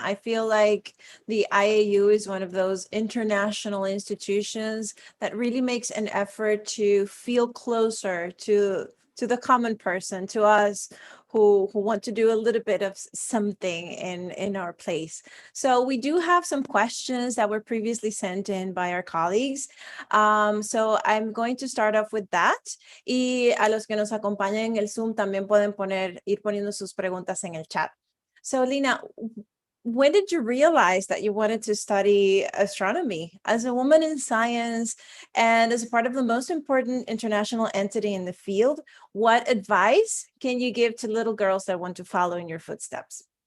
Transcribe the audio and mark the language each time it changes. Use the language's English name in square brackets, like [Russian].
[English] I feel like the IAU is one of those international institutions that really makes an effort to feel closer to the common person, to us who want to do a little bit of something in our place. So we do have some questions that were previously sent in by our colleagues. So I'm going to start off with that. [Spanish] Y a los que nos acompañan en el Zoom también pueden ir poniendo sus preguntas en el chat. [English] So Lina, when did you realize that you wanted to study astronomy? As a woman in science and as a part of the most important international entity in the field, what advice can you give to little girls that want to follow in your footsteps?